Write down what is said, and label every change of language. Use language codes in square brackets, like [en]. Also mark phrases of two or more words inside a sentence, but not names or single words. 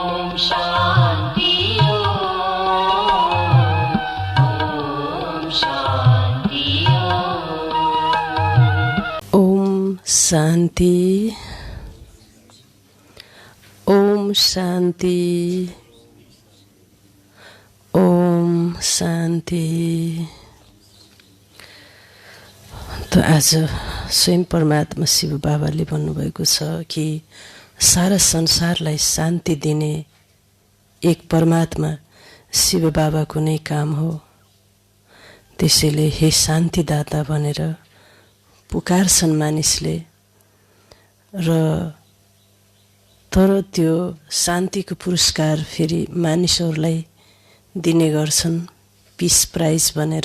[ne] शान्ति ओम शान्ति ओम शान्ति। तो आज स्वयं परमात्मा शिव बाबाले भन्नुभएको छ कि सारा संसारलाई शान्ति दिने एक परमात्मा शिव बाबाको नै काम हो। त्यसैले हे शान्तिदाता भनेर पुकार्छन् मानिसले, र तर त्यो शान्तिको पुरस्कार फेरि मानिसहरूलाई दिने गर्छन् [en] peace prize [ne] भनेर।